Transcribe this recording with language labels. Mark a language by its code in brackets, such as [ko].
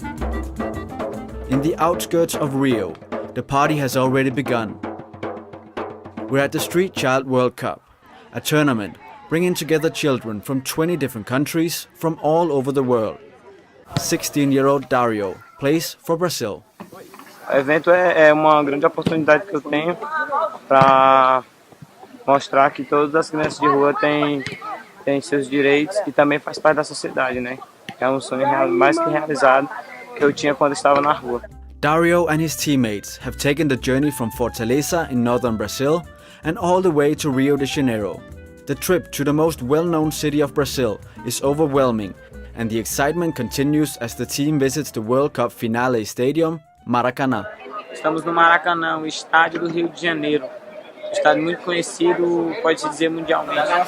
[en] In the outskirts of Rio, the party has already begun. We're at the Street Child World Cup, a tournament bringing together children from 20 different countries from all over the world. 16-year-old Dario plays for Brazil. [pt] O evento é uma grande oportunidade que eu tenho para mostrar que todas as crianças de rua têm seus direitos e também faz parte da sociedade, né? É um sonho mais que realizado que eu tinha quando estava na rua. [en] Dario and his teammates have taken the journey from Fortaleza in northern Brazil and all the way to Rio de Janeiro. The trip to the most well-known city of Brazil is overwhelming, and the excitement continues as the team visits the World Cup finale stadium, Maracanã. [pt] Estamos no Maracanã, o estádio do Rio de Janeiro. Um estádio muito conhecido, pode-se dizer mundialmente.